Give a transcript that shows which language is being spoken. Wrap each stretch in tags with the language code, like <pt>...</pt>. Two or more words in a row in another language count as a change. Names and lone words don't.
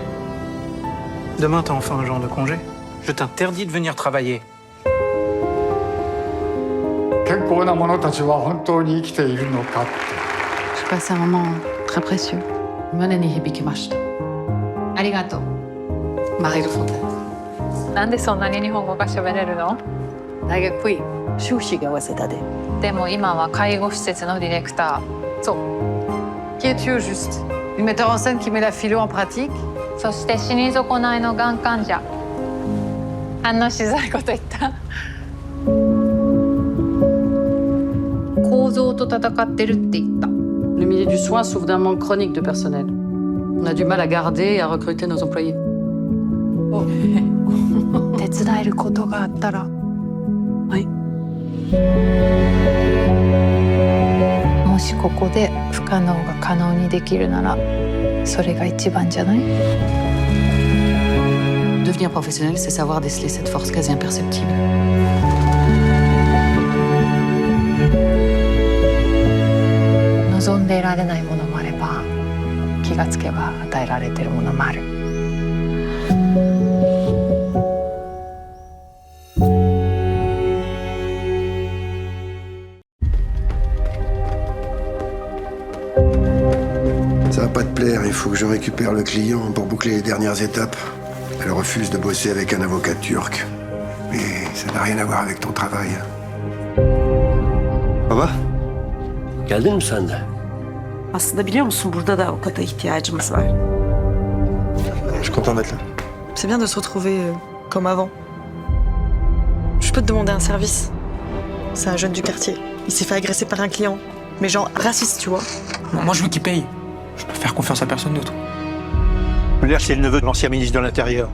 <fr>Demain, t'as enfin un jour de congé. Je t'interdis de venir travailler. Je passe un moment très précieux.</fr> <ja>真に響きました。ありがとう.</ja> <fr>Marie de Fontaine.</fr> <ja>なんでそんなに日本語が喋れるの？大学いい。修士が早稲田で。でも今は介護施設のディレクター。そう。</ja> <fr>Qui es-tu au juste? Une metteur en scène qui met la philo en pratique?</fr> <ja>そして死に損ないのがん患者。反応しづらいこと言った。構造と戦ってるって言った。</ja> <fr>Le milieu du soin souffre d'un manque chronique de personnel. On a du mal à garder et à recruter nos employés.</fr> <ja>手伝えることがあったら。はい。もしここで不可能が可能にできるなら、それが一番じゃない？</ja> <fr>Devenir professionnel, c'est savoir déceler cette force quasi imperceptible.</fr> <ja>望んで得られないものもあれば、気がつけば与えられてるものもある。</ja> <fr>Ça va pas te plaire, il faut que je récupère le client pour boucler les dernières étapes. Elle refuse de bosser avec un avocat turc. Mais ça n'a rien à voir avec ton travail.</fr> <tr>Baba? Geldin mi sen de? Aslında biliyor musun, burada da avukata ihtiyacımız var.</tr> <fr>Je suis content d'être là. C'est bien de se retrouver comme avant. Je peux te demander un service. C'est un jeune du quartier. Il s'est fait agresser par un client. Mais genre raciste, tu vois. Moi, je veux qu'il paye. Je peux faire confiance à personne d'autre. Muller, c'est le neveu de l'ancien ministre de l'Intérieur.</fr>